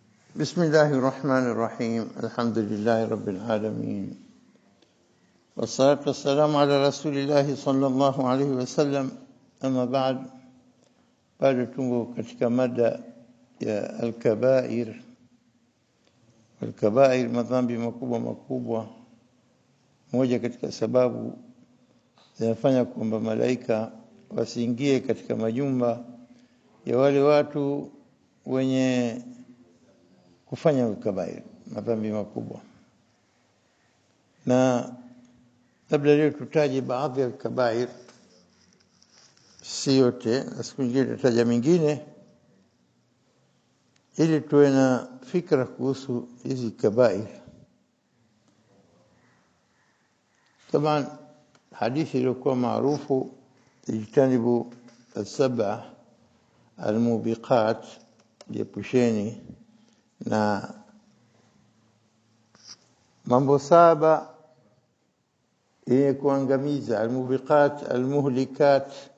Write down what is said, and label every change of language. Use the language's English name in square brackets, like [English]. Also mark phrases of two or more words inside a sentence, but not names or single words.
[Arabic] بسم الله الرحمن الرحيم. الحمد لله رب العالمين، والصلاة والسلام على رسول الله صلى الله عليه وسلم. أما بعد، [Swahili] bado tungo katika mada ya al-kabair. Al-kabair, madhambi makubwa. Moja katika sababu zinafanya kwamba malaika wasiingie katika majumba ya wale watu wenye kufanya al-kabair, madhambi makubwa. Na labda leo tutaje baadhi ya al-kabair, si yote, na siku nyingine tutaja mingine ili tuwe na fikra kuhusu hizi kabair. [Arabic] طبعا حديث [Swahili] iliyokuwa maarufu, [Arabic] اجتنبوا السبع الموبقات, [Swahili] jiepusheni na mambo saba yenye kuangamiza, [Arabic] الموبقات المهلكات.